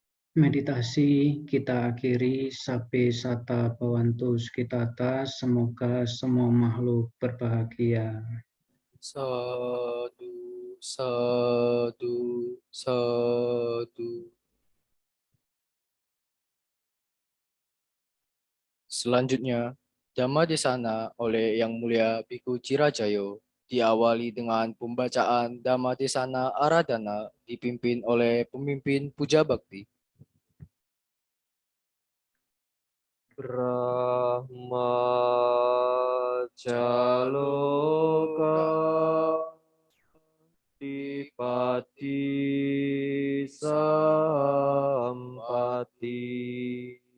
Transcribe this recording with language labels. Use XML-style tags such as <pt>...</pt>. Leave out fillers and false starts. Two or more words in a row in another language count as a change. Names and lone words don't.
<id>meditasi kita akhiri</id> <pi>sape sata bhavantus kitata,</pi> <id>semoga semua makhluk berbahagia.</id> <pi>Sadu, sadu, sadu.</pi> <id>Selanjutnya,</id> <pi>Dhamma Desana</pi> <id>oleh Yang Mulia Biku Cirajayo diawali dengan pembacaan</id> <pi>Dhamma Desana Aradhana</pi> <id>dipimpin oleh pemimpin Puja Bakti.</id> <pi>Brahma Jaloka Dipati Sampati</pi>